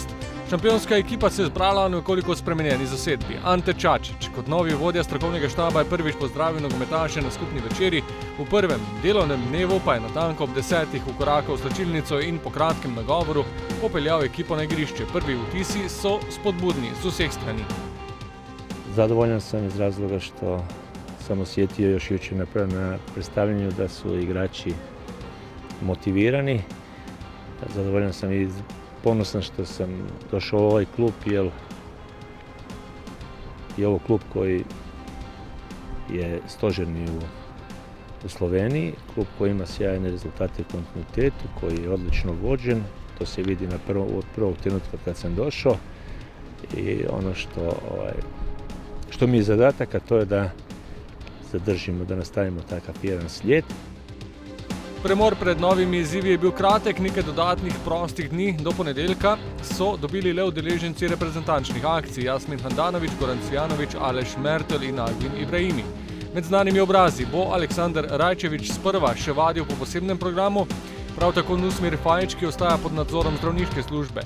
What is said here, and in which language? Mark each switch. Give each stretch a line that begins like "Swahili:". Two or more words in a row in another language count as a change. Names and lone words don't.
Slovenian: Šampionska ekipa se je zbrala v nekoliko spremenjeni zasedbi. Ante Čačić kot novi vodja strokovnega štaba je prvič pozdravil nogometaše na skupni večeri, v prvem delovnem dnevu pa je natanko ob 10 vkorakal v slačilnico in po kratkem nagovoru popeljal ekipo na igrišče. Prvi vtisi so spodbudni z vseh strani.
Croatian: Zadovoljan sam iz razloga što sam osjetio još jučer na predstavljanju da su igrači motivirani. Zadovoljan sam i ponosan što sam došao u ovaj klub, jer je ovo klub koji je stožerni u Sloveniji, klub koji ima sjajne rezultate u kontinuitetu, koji je odlično vođen. To se vidi od prvog trenutka kad sam došao i ono što mi je zadatak, a to je da zadržimo, da nastavimo takav jedan slijed.
Slovenian: Premor pred novimi izzivi je bil kratek, nekaj dodatnih prostih dni do ponedeljka so dobili le udeleženci reprezentančnih akcij Jasmin Handanović, Goran Cvijanović, Aleš Mertel in Albin Ibrahimi. Med znanimi obrazi bo Aleksandar Rajčević sprva še vadil po posebnem programu, prav tako Nusmir Fajić, ki ostaja pod nadzorom zdravniške službe.